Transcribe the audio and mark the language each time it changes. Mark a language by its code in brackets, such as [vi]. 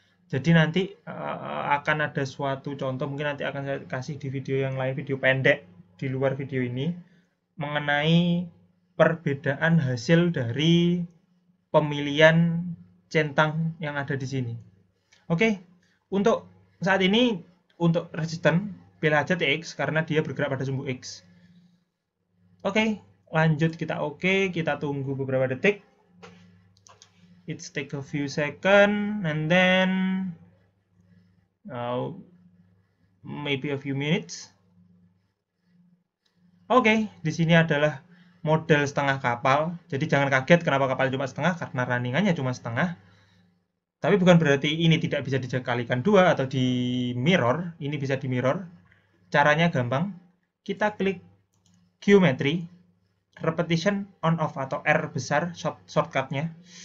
[id] Jadi nanti akan ada suatu contoh, mungkin nanti akan saya kasih di video yang lain, video pendek di luar video ini mengenai perbedaan hasil dari pemilihan centang yang ada di sini. Oke, untuk saat ini untuk resisten pilih aja TX karena dia bergerak pada sumbu X. Oke, lanjut kita kita tunggu beberapa detik. [en] It take a few second and then uh, maybe a few minutes. [id] Oke, di sini adalah model setengah kapal. Jadi jangan kaget kenapa kapal cuma setengah karena runningannya cuma setengah. Tapi bukan berarti ini tidak bisa dikalikan dua atau di mirror. Ini bisa di mirror. Caranya gampang. Kita klik geometry, repetition on off atau R besar shortcutnya.